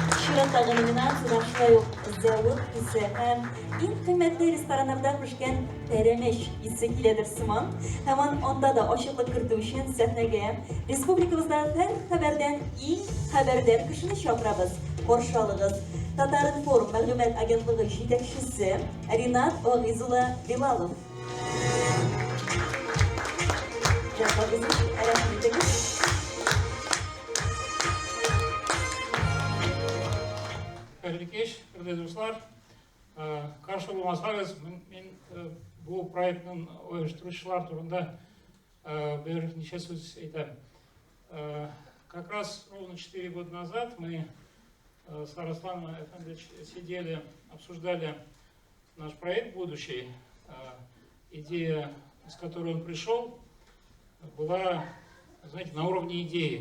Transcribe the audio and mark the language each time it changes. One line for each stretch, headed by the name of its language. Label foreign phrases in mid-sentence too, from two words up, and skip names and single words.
Tatar: чираттагы номинацияда шулай ук зәвык исе һәм иң кыйммәтле рестораннарда пешкән пәрәмәч исе киләдер сыман. Һәм анда да ачыклык кертү өчен сәхнәгә республикабызда һәр хәбәрдән иң хәбәрдар кешене чакырабыз. Каршы алыгыз. Татар-информ мәгълүмат агентлыгы җитәкчесе Ринат Агизулла Билалов.
Kazakh: Қайырлы кеш, құрметті достар. Қарсы болмасаңыз, мен бұл проекттің ұйымдастырушылар турында бір неше сөз айтамын.
Russian: Как раз ровно 4 года назад мы с Арасланом Эфендовичем сидели, обсуждали наш проект будущий. Идея, с которой он пришел, была, знаете, на уровне идеи.